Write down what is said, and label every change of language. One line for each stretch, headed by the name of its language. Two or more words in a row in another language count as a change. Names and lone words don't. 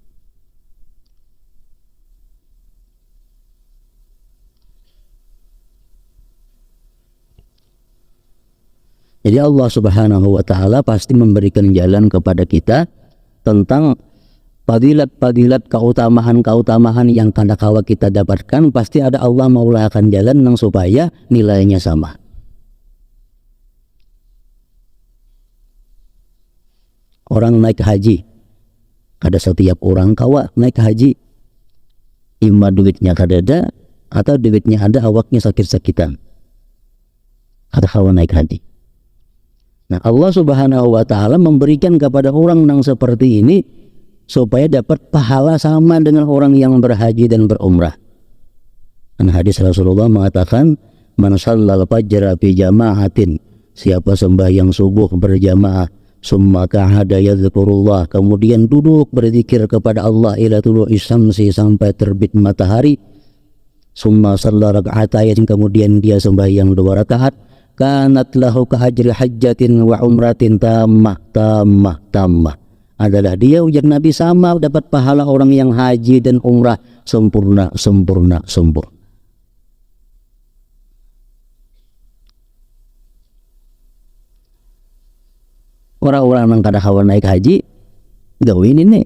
Banjar: Jadi
Arabic: الله سبحانه وتعالى
Banjar: pasti memberikan jalan kepada kita tentang fadilat-fadilat, keutamaan-keutamaan yang kada kawa kita dapatkan. Pasti ada Allah maulakan jalan yang supaya nilainya sama. Orang naik haji, kada setiap orang kawa naik haji. Ima duitnya kada ada, atau duitnya ada awaknya sakit-sakitan, kada kawa naik haji. Nah,
Arabic: الله سبحانه وتعالى
Banjar: memberikan kepada orang yang seperti ini supaya dapat pahala sama dengan orang yang berhaji dan berumrah. Dan hadis Rasulullah mengatakan,
Arabic: من صلى الفجر في جماعة,
Banjar: siapa sembahyang subuh berjamaah, summa
Arabic: قعد يذكر الله,
Banjar: kemudian duduk berzikir kepada Allah
Arabic: إلى طلوع الشمس,
Banjar: sampai terbit matahari,
Arabic: ثم صلى ركعتين,
Banjar: kemudian dia sembahyang 2 rakaat,
Arabic: كانت له كأجر حجة وعمرة تامة,
Banjar: adalah dia, ujar Nabi, sama dapat pahala orang yang haji dan umrah sempurna. Orang-orang yang kada kawan naik haji, gawin ini.